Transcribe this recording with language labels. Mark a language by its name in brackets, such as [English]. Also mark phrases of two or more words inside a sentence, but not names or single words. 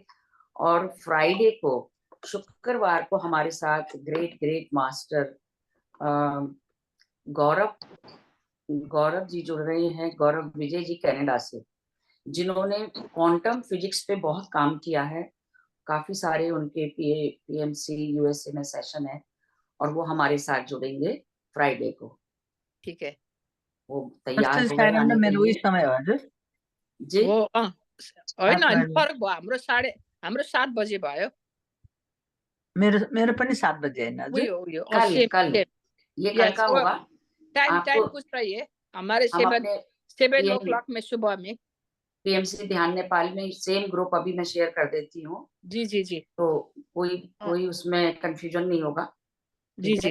[Hindi] और फ्राइडे को, शुक्रवार को हमारे साथ ग्रेट ग्रेट मास्टर गौरव जी जुड़ रहे हैं, गौरव विजय जी कनाडा से, जिन्होंने क्वांटम फिजिक्स पे बहुत काम किया है। काफी सारे उनके पीएमसी यूएसए में सेशन है और वो हमारे साथ जुड़ेंगे फ्राइडे को। ठीक है, वो तैयार [Nepali] कस्तो [Hindi] हो गए [Nepali] सानो [Hindi] आने के [Nepali] मेरो उही [Hindi] लिए [Nepali] समय हो हजुर [Hindi] जी। [Nepali] वो होइन अनि आफ्नो- फरक भयो, हाम्रो 7 बजे भयो। मेरो मेरो पनि 7 बजे होइन उही हजुर हो [Hindi] कल कल ये कल यस, का वो होगा। टाइम आपको पूछ रही है हमारे हम 7 अपने 7 में सुबह में। पीएमसी ध्यान नेपाल में सेम ग्रुप अभी मैं शेयर कर देती हूँ, जी जी जी तो कोई उसमें कंफ्यूजन नहीं होगा। जी ठीक है